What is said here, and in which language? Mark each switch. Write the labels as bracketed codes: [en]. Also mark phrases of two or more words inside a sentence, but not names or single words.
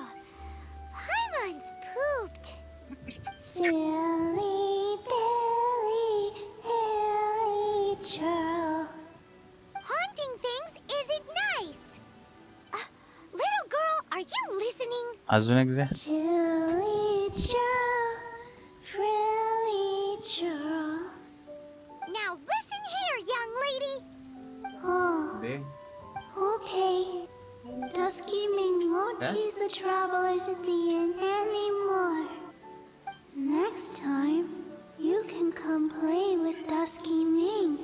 [en] Paimon's pooped. Silly Billy, Billy churl. Haunting things isn't nice. Little girl, are you listening? [mr] अजून एकदा [en] Chilly churl, frilly churl. Now listen here, young lady. Oh, [mr] दे [en] okay. Dusky Ming won't Huh? tease the travelers at the inn anymore. Next time, you can come play with Dusky Ming.